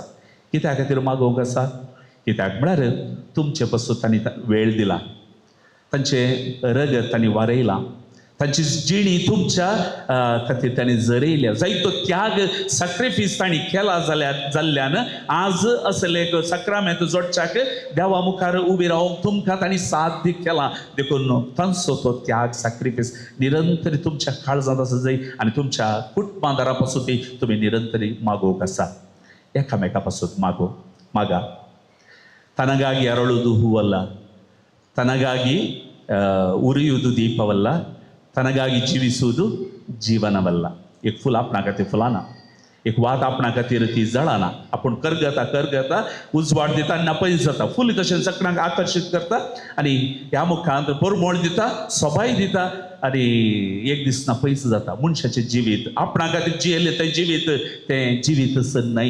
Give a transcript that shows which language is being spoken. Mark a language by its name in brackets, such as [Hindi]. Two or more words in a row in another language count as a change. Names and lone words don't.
[Konkani] कित्या खातीर मागोवंक आसा? कित्याक म्हळ्यार तुमचे पासून तांणी वेळ दिला, तांचें रगत तांणी वारयलां, तांची जिणी तुमच्या खातीर तांणी जरयल्या, जायतो त्याग सॅक्रिफीस तांणी केला जाल्ल्यान आज असले एक सक्रामेंत जोडच्याक देवा मुखार उबी रावूंक तुमकां तांणी साध्य केला. देखून तांचो तो त्याग सॅक्रिफीस निरंतरी तुमच्या काळजांत आसा जाय आनी तुमच्या कुटुंबादारा पासून तुमी निरंतरी मागोवंक आसा. एकामेका पासून मागा. [Kannada] ತನಗಾಗಿ ಅರಳುವುದು ಹೂವಲ್ಲ, ತನಗಾಗಿ ಉರಿಯುವುದು ದೀಪವಲ್ಲ, ತನಗಾಗಿ ಜೀವಿಸುವುದು ಜೀವನವಲ್ಲ. [Konkani] एक फूल आपणा खातीर फुलाना, एक वात आपणा खातीर ती जळाना. आपूण करगता उजवाड दिता आनी नापयस जाता. फूल तशें सगळ्यांक आकर्शीत करता आनी ह्या मुखांत परमळ दिता, सोबाय दिता आनी एक दीस नापयस जाता. मनशाचें जिवीत आपणा खातीर जियेलें तें जिवीत न्हय.